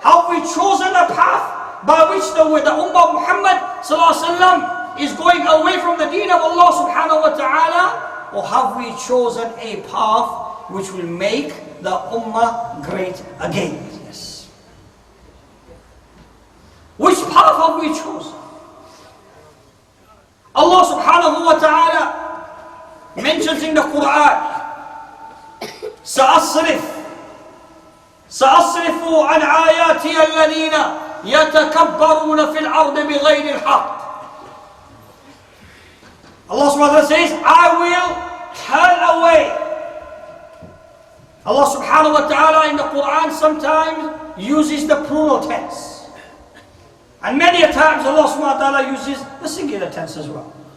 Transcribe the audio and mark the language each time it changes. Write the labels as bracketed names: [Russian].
[English] Have we chosen a path by which the Ummah of Muhammad is going away from the deen of Allah subhanahu wa ta'ala? Or have we chosen a path which will make the Ummah great again? Yes. Which path have we chosen? Allah subhanahu wa ta'ala mentions in the Quran, [Arabic] سأصرف عن آياتي الذين يتكبرون في الأرض بغير الحق. [English] Allah subhanahu wa ta'ala says, I will turn away. Allah subhanahu wa ta'ala in the Quran sometimes uses the plural tense. And many a times Allah subhanahu wa ta'ala uses the singular tense as well.